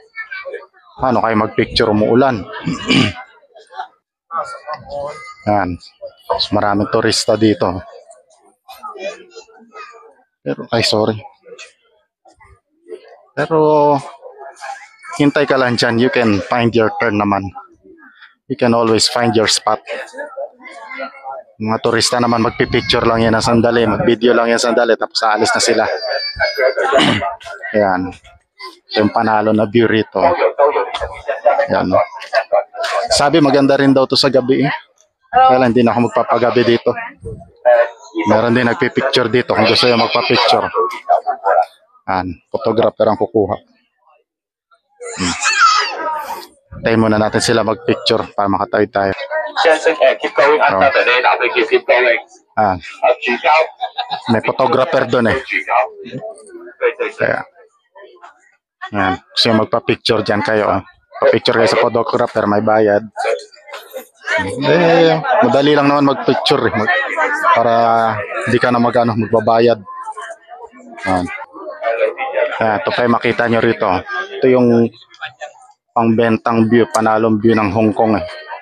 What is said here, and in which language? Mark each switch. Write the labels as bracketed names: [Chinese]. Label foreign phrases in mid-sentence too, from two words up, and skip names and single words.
[Filipino] Paano kayo mag-picture umuulan? Yan. So, maraming turista dito. Pero, ay sorry. Pero, hintay ka lang dyan. [English] You can find your turn naman. You can always find your spot. [Filipino] Mga turista naman magpipicture lang yan ng sandali. Mag-video lang yan sandali. Tapos aalis na sila. Yan. Ito yung panalo na view rito. Yan. Sabi maganda rin daw to sa gabi. Kaya lang hindi na ako magpapagabi dito. Meron din nagpipicture dito kung gusto nyo magpapicture. Yan. Photographer ang kukuha. Tayo muna natin sila magpicture para makatawid tayo. [English] keep going under the lane, after keep going. Ah, [Chinese] 举高， [Filipino] may photographer doon eh. [Chinese] 举高。对对对。 [Filipino] Kaya, yan. Gusto nyo magpa-picture dyan kayo. Pa-picture kayo sa photographer, may bayad. Eh, madali lang naman mag-picture eh. Para di ka na magbabayad. Yan. Yan, ito pa yung makita nyo rito. Ito yung pangbentang view, panalong view ng Hong Kong eh.